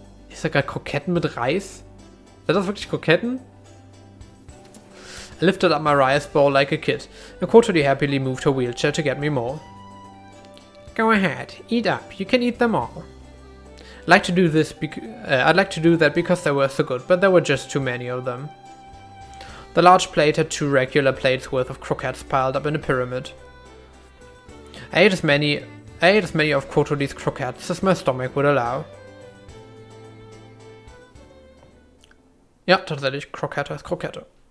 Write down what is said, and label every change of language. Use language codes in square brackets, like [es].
[de] Ist da gerade Kroketten mit Reis? Sind das wirklich Kroketten? [en] I lifted up my rice bowl like a kid, and Kotori happily moved her wheelchair to get me more. Go ahead, eat up. You can eat them all. I'd like to do that because they were so good, but there were just too many of them. The large plate had 2 regular plates worth of croquettes piled up in a pyramid. I ate as many of Kotori's croquettes as my stomach would allow. [de] Ja, tatsächlich, Krokette ist Krokette.